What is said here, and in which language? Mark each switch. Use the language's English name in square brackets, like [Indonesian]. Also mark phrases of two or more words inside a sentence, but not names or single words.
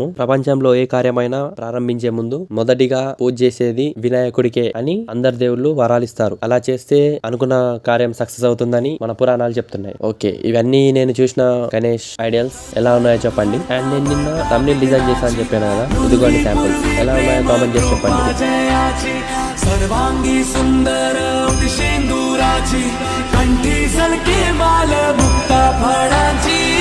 [Telugu] ప్రపంచంలో ఏ కార్యమైనా ప్రారంభించే ముందు మొదటిగా పూజ చేసేది వినాయకుడికే అని అందరు దేవుళ్ళు వరాలిస్తారు. అలా చేస్తే అనుకున్న కార్యం సక్సెస్ అవుతుందని మన పురాణాలు చెప్తున్నాయి. ఓకే, ఇవన్నీ నేను చూసిన గణేష్ ఐడియల్స్ ఎలా ఉన్నాయో చెప్పండి. అండ్ నేను నిన్న తమిళ డిజైన్ చేశాను అని చెప్పాను కదా, ఇదిగోండి శాంపుల్స్. ఎలా ఉన్నాయో కామెంట్ చేసి చెప్పండి. [Marathi] सर्वांगी सुंदर शेंदुराची कंठी सलके माल मुक्ता फळाची